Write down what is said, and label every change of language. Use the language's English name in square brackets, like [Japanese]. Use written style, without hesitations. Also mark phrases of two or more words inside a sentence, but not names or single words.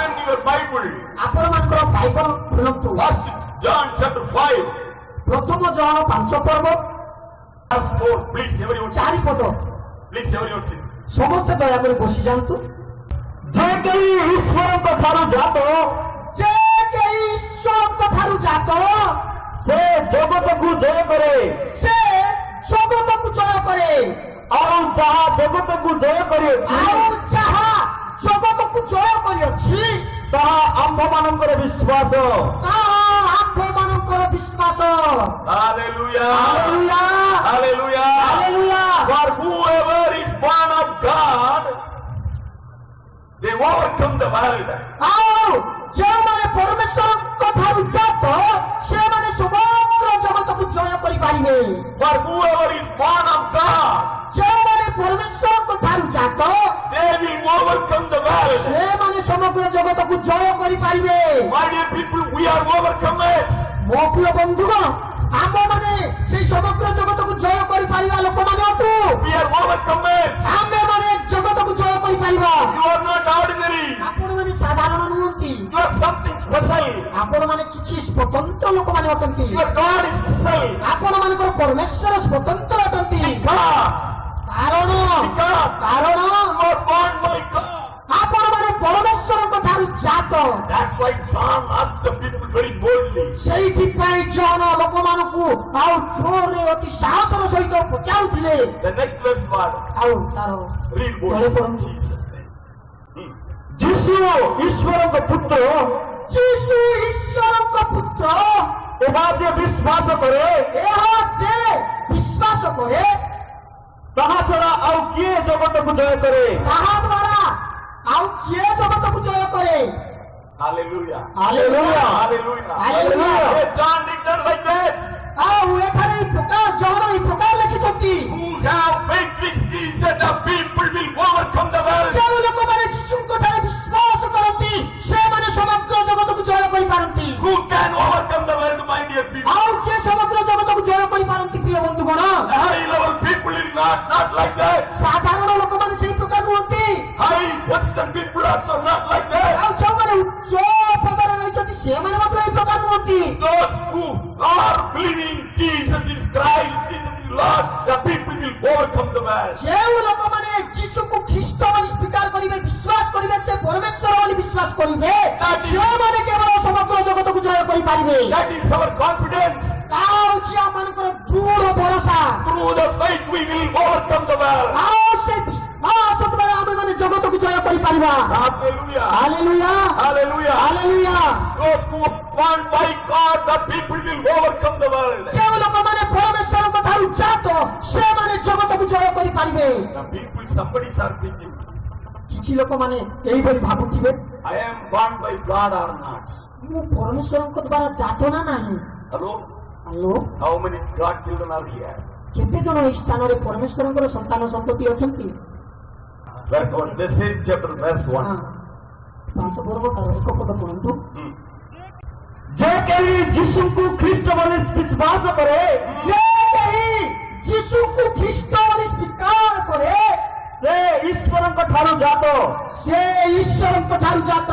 [English] your Bible. [Odia] ଆପଣମାନଙ୍କର ବାଇବଲ ଖୋଲନ୍ତୁ। [English] First John chapter 5, [Odia] ପ୍ରଥମ ଜହନ 5 ପର୍ବ [English] verse 4. Please, everyone 4 sits. [Odia] ପଦ। [English] Please, everyone sits. [Odia] ସମସ୍ତେ ଦୟାକରି ବସି ଯାଆନ୍ତୁ। ଯେ କେହି ଈଶ୍ୱରଙ୍କ ଠାରୁ ଜାତ ଯେ କେହି ଈଶ୍ୱରଙ୍କ ଠାରୁ ଜାତ ସେ ଜଗତକୁ ଜୟ କରେ। ସେ ଜଗତକୁ ଜୟ କରେ। ଆଉ ଯାହା ଜଗତକୁ ଜୟ କରିଅଛି ଆଉ ଯାହା ଜଗତକୁ ଜୟ କରିଅଛି ତାହା ଆମ୍ଭମାନଙ୍କର ବିଶ୍ୱାସ। ତାହା ଆମ୍ଭମାନଙ୍କର ବିଶ୍ୱାସ। [English] Hallelujah. [Odia] ହାଲେଲୁୟା [English] Hallelujah. [Odia] ହାଲେଲୁୟା। [English] For whoever is born of God, they overcome the world. [Odia] ଆଉ ଯେଉଁମାନେ ପରମେଶ୍ୱରଙ୍କ ଠାରୁ ଜାତ ସେମାନେ ସମଗ୍ର ଜଗତକୁ ଜୟ କରିପାରିବେ। [English] For whoever is born of God, [Odia] ଯେଉଁମାନେ ପରମେଶ୍ୱରଙ୍କ ଠାରୁ ଜାତ [English] they will overcome the world. [Odia] ସେମାନେ ସମଗ୍ର ଜଗତକୁ ଜୟ କରିପାରିବେ। [English] My dear people, we are overcomers. [Odia] ମୋ ପ୍ରିୟ ବନ୍ଧୁଗଣ ଆମେମାନେ ସେଇ ସମଗ୍ର ଜଗତକୁ ଜୟ କରିପାରିବା ଲୋକମାନେ ଅଟୁ। [English] We are overcomers. [Odia] ଆମେମାନେ ଜଗତକୁ ଜୟ କରିପାରିବା। [English] You are not ordinary. [Odia] ଆପଣମାନେ ସାଧାରଣ ନୁହନ୍ତି। [English] You are something special. [Odia] ଆପଣମାନେ କିଛି ସ୍ୱତନ୍ତ୍ର ଲୋକମାନେ ଅଟନ୍ତି। [English] Your God is special. [Odia] ଆପଣମାନଙ୍କର ପରମେଶ୍ୱର ସ୍ୱତନ୍ତ୍ର ଅଟନ୍ତି। [English] Because [Odia] କାରଣ [English] you are born by God. [Odia] ଆପଣମାନେ ପରମେଶ୍ୱରଙ୍କ ଠାରୁ ଜାତ। [English] That's why John asked the people very boldly. [Odia] ସେଇଥିପାଇଁ ଜହନ ଲୋକମାନଙ୍କୁ ଆଉ ଜୋରରେ ଅତି ସାହସର ସହିତ ପଚାରୁଥିଲେ। [English] The next verse was, [Odia] ଆଉ ତାର [English] read [Odia] ତଳେ [English] boldly. [Odia] ପଢନ୍ତୁ। [English] Jesus' name. [Odia] ଯୀଶୁ ଈଶ୍ୱରଙ୍କ ପୁତ୍ର ଯୀଶୁ ଈଶ୍ୱରଙ୍କ ପୁତ୍ର ଏହା ଯେ ବିଶ୍ୱାସ କରେ ଏହା ଯେ ବିଶ୍ୱାସ କରେ ତାହା ଛଡା ଆଉ କିଏ ଜଗତକୁ ଜୟ କରେ? ତାହା ଦ୍ୱାରା ଆଉ କିଏ ଜଗତକୁ ଜୟ କରେ? [English] Hallelujah. [Odia] ହାଲେଲୁୟା [English] Hallelujah. [Odia] ହାଲେଲୁୟା। [English] Hey, John written like that. [Odia] ଆଉ ଏଠାରେ ଏହି ପ୍ରକାର ଜହନ ଏହି ପ୍ରକାର ଲେଖିଛନ୍ତି [English] Who have faith with Jesus, the people will overcome the world. [Odia] ଯେଉଁ ଲୋକମାନେ ଯୀଶୁଙ୍କ ଠାରେ ବିଶ୍ୱାସ କରନ୍ତି ସେମାନେ ସମଗ୍ର ଜଗତକୁ ଜୟ କରିପାରନ୍ତି। [English] Who can overcome the world, my dear people? [Odia] ଆଉ କିଏ ସମଗ୍ର ଜଗତକୁ ଜୟ କରିପାରନ୍ତି ପ୍ରିୟ ବନ୍ଧୁଗଣ? [English] The high level people is not like that. [Odia] ସାଧାରଣ ଲୋକମାନେ ସେହି ପ୍ରକାର ନୁହନ୍ତି। [English] High position people also not like that. [Odia] ଆଉ ଯେଉଁମାନେ ଉଚ୍ଚ ପଦରେ ରହିଛନ୍ତି ସେମାନେ ମଧ୍ୟ ଏହି ପ୍ରକାର ନୁହନ୍ତି। [English] Those who are believing Jesus is Christ, Jesus is Lord, the people will overcome the world. [Odia] ଯେଉଁ ଲୋକମାନେ ଯୀଶୁକୁ ଖ୍ରୀଷ୍ଟ ବୋଲି ସ୍ୱୀକାର କରିବେ ବିଶ୍ୱାସ କରିବେ ସେ ପରମେଶ୍ୱର ବୋଲି ବିଶ୍ୱାସ କରିବେ ସେମାନେ କେବଳ ସମଗ୍ର ଜଗତକୁ ଜୟ କରିପାରିବେ। [English] That is our confidence. [Odia] ତାହା ହେଉଛି ଆମମାନଙ୍କର ଦୃଢ଼ ଭରସା। [English] Through the faith we will overcome the world. [Odia] ଆଉ ସେ ବିଶ୍ୱାସ ଦ୍ୱାରା ଆମେମାନେ ଜଗତକୁ ଜୟ କରିପାରିବା। [English] Hallelujah. [Odia] ହାଲେଲୁୟା [English] Hallelujah. [Odia] ହାଲେଲୁୟା। [English] Those who are born by God, the people will overcome the world. [Odia] ଯେଉଁ ଲୋକମାନେ ପରମେଶ୍ୱରଙ୍କ ଠାରୁ ଜାତ ସେମାନେ ଜଗତକୁ ଜୟ କରିପାରିବେ। [English] The people, somebody are thinking, [Odia] କିଛି ଲୋକମାନେ ଏହିଭଳି ଭାବୁଥିବେ [English] I am born by God or not? [Odia] ମୁଁ ପରମେଶ୍ୱରଙ୍କ ଦ୍ୱାରା ଜାତ ନା ନାହିଁ। [English] Hello? [Odia] ହ୍ୟାଲୋ [English] How many God children are here? [Odia] କେତେ ଜଣ ଏହି ସ୍ଥାନରେ ପରମେଶ୍ୱରଙ୍କର ସନ୍ତାନ ସନ୍ତତି ଅଛନ୍ତି? [English] Verse 1. The same chapter, verse 1. [Odia] 5 ପର୍ବ ତାର 1 ପଦ ପଢନ୍ତୁ। ଯେ କେହି ଯୀଶୁଙ୍କୁ ଖ୍ରୀଷ୍ଟ ବୋଲି ବିଶ୍ୱାସ କରେ ଯେ କେହି ଯୀଶୁଙ୍କୁ ଖ୍ରୀଷ୍ଟ ବୋଲି ସ୍ୱୀକାର କରେ ସେ ଈଶ୍ୱରଙ୍କ ଠାରୁ ଜାତ। ସେ ଈଶ୍ୱରଙ୍କ ଠାରୁ ଜାତ।